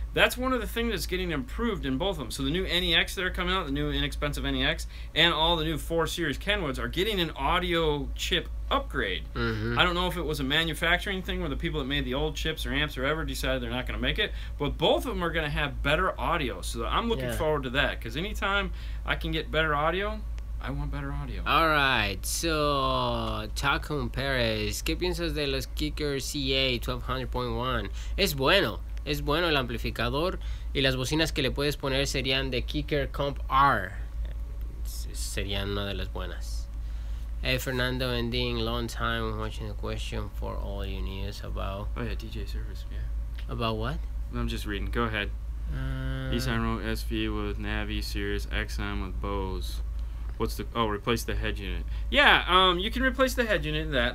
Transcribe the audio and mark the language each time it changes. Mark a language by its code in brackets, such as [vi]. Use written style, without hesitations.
[en] that's one of the things that's getting improved in both of them. So the new NEX that are coming out, the new inexpensive NEX, and all the new 4 Series Kenwoods are getting an audio chip upgrade. I don't know if it was a manufacturing thing where the people that made the old chips or amps or ever decided they're not going to make it, but both of them are going to have better audio. So I'm looking forward to that, because anytime I can get better audio, I want better audio. Alright, so [es] Tacon Perez, ¿qué piensas de los Kicker CA 1200.1? Es bueno el amplificador, y las bocinas que le puedes poner serían de Kicker Comp R. Serían una de las buenas. [en] Hey Fernando and Dean, long time watching the question for all you news about. Oh yeah, DJ service, yeah. About what? I'm just reading. Go ahead. Nissan Rogue SV with Navi, Sirius XM with Bose. What's the replace the head unit? Yeah, you can replace the head unit in that.